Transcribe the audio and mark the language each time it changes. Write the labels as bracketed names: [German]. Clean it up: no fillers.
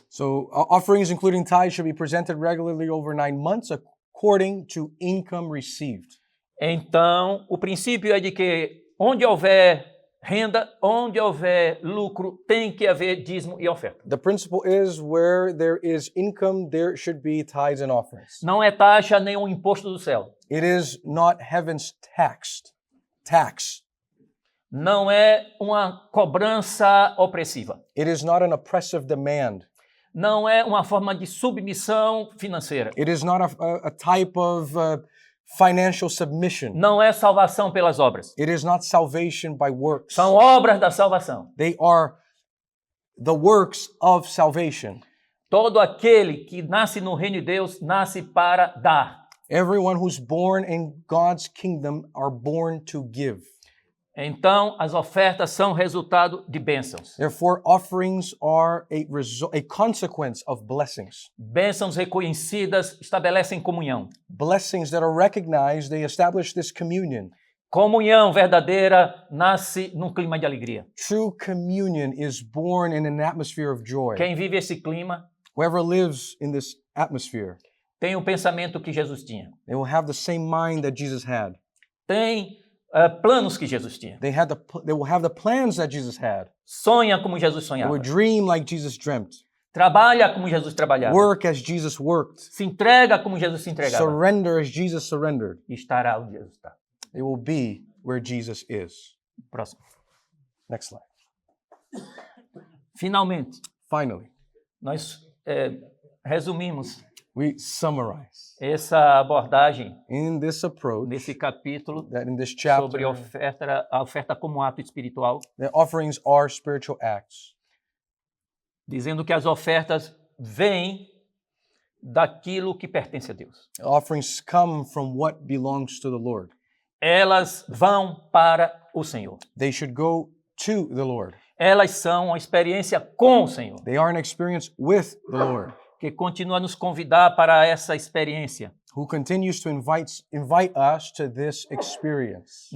[English] So offerings, including tithes, should be presented regularly over 9 months according to income received. [Portuguese] Então, o princípio é de que onde houver renda, onde houver lucro, tem que haver dízimo e oferta. [English] The principle is where there is income, there should be tithes and offerings. [Portuguese] Não é taxa nem um imposto do céu. [English] It is not heaven's tax. [Portuguese] Não é uma cobrança opressiva. [English] It is not an oppressive demand. [Portuguese] Não é uma forma de submissão financeira. [English] It is not a type of financial submission. [Portuguese] Não é salvação pelas obras. [English] It is not salvation by works. [Portuguese] São obras da salvação. [English] They are the works of salvation. [Portuguese] Todo aquele que nasce no reino de Deus, nasce para dar. [English] Everyone who's born in God's kingdom are born to give. [Portuguese] Então, as ofertas são resultado de bênçãos. [English] Therefore, offerings are a consequence of blessings. [Portuguese] Bênçãos reconhecidas estabelecem comunhão. [English] Blessings that are recognized, they establish this communion. [Portuguese] Comunhão verdadeira nasce num clima de alegria. [English] True communion is born in an atmosphere of joy. [Portuguese] Quem vive esse clima [English] Whoever lives in this atmosphere, [Portuguese] tem o pensamento que Jesus tinha. [English] they will have the same mind that Jesus had. [Portuguese] Tem planos que Jesus tinha. [English] They will have the plans that Jesus had. [Portuguese] Sonha como Jesus [English] They [Portuguese] sonhava. [English] will dream like Jesus dreamt. [Portuguese] Trabalha como Jesus trabalhava. [English] Work as Jesus worked. [Portuguese] Se entrega como Jesus se entregava. [English] Surrender as Jesus surrendered. [Portuguese] E estará onde Jesus está. [English] They will be where Jesus is. [Portuguese] Próximo. [English] Next slide. [Portuguese] Finalmente, [English] Finally, [Portuguese] nós resumimos [English] we summarize [Portuguese] essa abordagem [English] in this approach [Portuguese] nesse capítulo [English] that in this [Portuguese] sobre [English] chapter, [Portuguese] a oferta como ato espiritual, [English] the offerings are spiritual acts, [Portuguese] dizendo que as ofertas vêm daquilo que pertence a Deus. [English] offerings come from what belongs to the Lord. [Portuguese] Elas vão para o Senhor. [English] They should go to the Lord. [Portuguese] Elas são uma experiência com o Senhor, [English] They are an experience with the Lord, [Portuguese] que continua a nos convidar para essa experiência [English] who continues to invite us to this experience